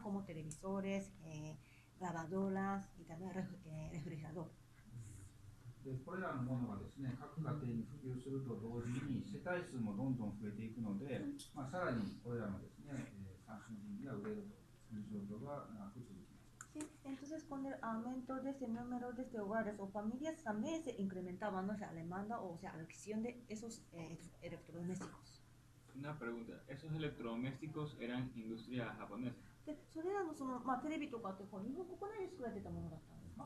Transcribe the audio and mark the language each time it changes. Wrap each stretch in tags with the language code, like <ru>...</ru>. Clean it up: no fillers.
<es>Como televisores, lavadoras y también refrigerador.</es> <ja>でこれらのものがですね、各家庭に普及すると同時に世帯数もどんどん増えていくので、さらにこれらのですね、産品が売れるという状況が長く続きます。</ja> <es>Sí, entonces con el aumento de este número de este hogares o familias también se incrementaba, ¿no? O sea, la demanda o sea, la adquisición de esos electrodomésticos. Una pregunta, ¿esos electrodomésticos eran industria japonesa?</es> <ja>で、それらのその、まあ、テレビとかってこう日本国内で作られてたものだったんですか？</ja>